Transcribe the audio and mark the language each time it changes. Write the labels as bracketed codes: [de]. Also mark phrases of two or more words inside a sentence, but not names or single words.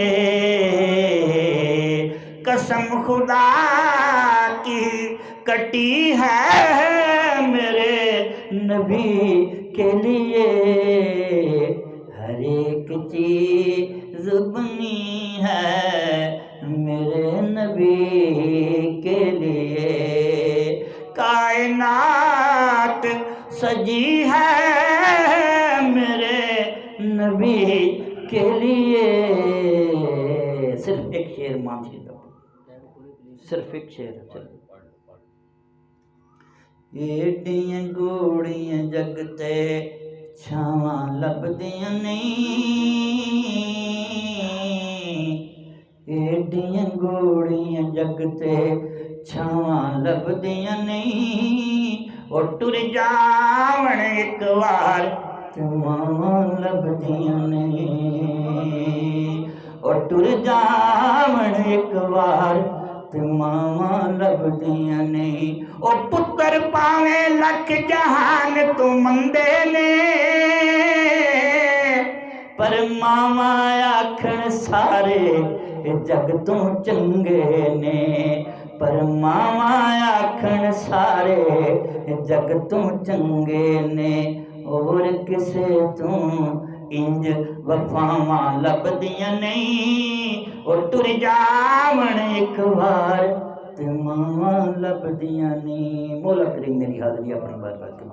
[ur] قسم خدا کی کٹی ہے میرے نبی کے لیے، ہر ایک چیز بنی ہے میرے نبی کے لیے، کائنات سجی ہے میرے نبی کے لیے۔ صرف ایک شعر مان شریف کا، صرف ایک شعر۔ [pa] ایڈیاں گوڑیاں جگتے چھاواں لبدیاں نہیں، ایڈیاں گوڑیاں جگتے چھاواں لبدیاں نہیں، او ٹر جاون ایک وار چھاواں لبدیاں نہیں، او ٹر جاون ایک وار ماواں لبدیاں نہیں، او پتر پاویں لکھ جہان تو مندے نے، پر ماواں آکھن سارے جگ تو چنگے نے، پر ماواں آکھن سارے جگ تو چنگے نے، اور کسے تو انج وفاواں لبدیاں نہیں، اور ٹر جاون ایک وار تے ماواں لبدیاں نہیں۔ [ur] مولا کریم میری حاضری اپنی بات